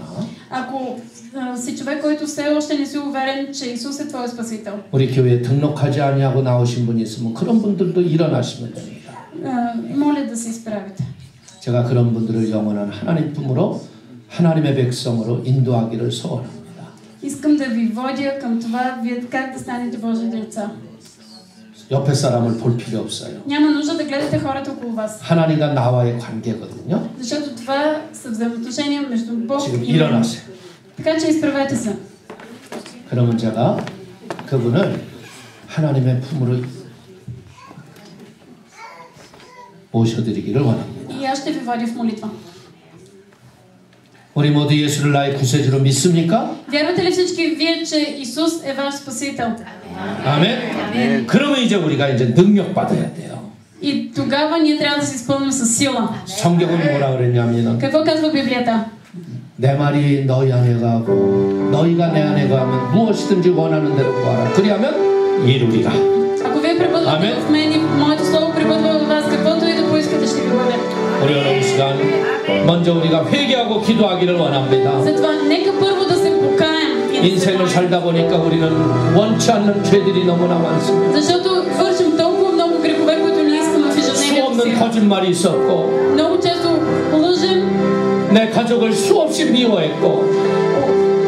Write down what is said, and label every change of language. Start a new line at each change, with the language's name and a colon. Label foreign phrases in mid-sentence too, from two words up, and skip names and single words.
Bulgarian: Ако си човек, който все още не си уверен, че Исус е твой спасител,
Korean: 우리 교회에 등록하지 아니하고 나오신 분이 있으면 그런 분들도 일어나시면 됩니다.
Bulgarian: моля да се изправите.
Korean: 제가 그런 분들을 영원한 하나님 품으로 하나님의 백성으로 인도하기를 소원합니다.
Bulgarian: Искам да ви водя към това, вие как да станете Божи деца.
Korean: 옆에 사람을 볼 필요 없어요.
Bulgarian: Няма нужда да гледате хората около вас.
Korean: 하나님과 나와의 관계거든요.
Bulgarian: Защото това са взаимоотношения между Бог
Korean: 지금
Bulgarian: и мен.
Korean: 일어나세요.
Bulgarian: Така че изправете се.
Korean: 그러면 제가 그분을 하나님의 품으로 모셔드리기를 원합니다.
Bulgarian: И аз ще ви водя в молитва.
Korean: 우리 모두 예수를 나의 구세주로 믿습니까?
Bulgarian: Вярвате ли всички вие, че Исус е ваш спасител?
Korean: 아멘. 그러면 이제 우리가 이제 능력 받아야 돼요.
Bulgarian: И тогава ние трябва да се изпълним с сила.
Korean: 성경은 뭐라 그랬냐면은
Bulgarian: Какво казва Библията?
Korean: 내 말이 너희 안에 가고 너희가 내 안에 가면 무엇이든지 원하는 대로 구하라. 그리하면 이루리라.
Bulgarian: Ако вие пребъдвате в мен и моето слово пребъдва в вас, каквото и да поискате, ще ви бъде.
Korean: 우리 오늘 이 시간 먼저 우리가 회개하고 기도하기를 원합니다.
Bulgarian: Затова нека първо да се покаем.
Korean: 인생을 살다 보니까 우리는 원치 않는 죄들이 너무나 많습니다.
Bulgarian: Защото вършим толкова много грехове, които не искаме в ежедневието
Korean: 수없는
Bulgarian: си.
Korean: 거짓말이 있었고
Bulgarian: Много често лъжем.
Korean: 내 가족을 수없이 미워했고